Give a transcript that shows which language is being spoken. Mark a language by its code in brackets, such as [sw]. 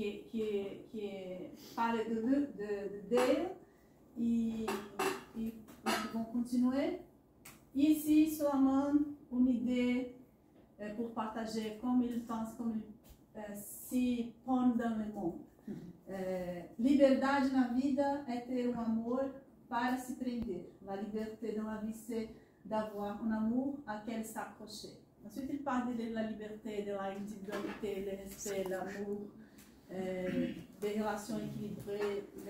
[fr] qui parle de deuil, et nous pouvons continuer. Ici, seulement une idée pour partager comme il pense, comme il s'y pond dans le monde. [pt] Liberdade na vida é ter amor para se prender. [fr] La liberté dans la vie, c'est d'avoir un amour à quel s'accrocher. Ensuite, il parle de la liberté, de l'individualité, le respect, l'amour, des relations équilibrées.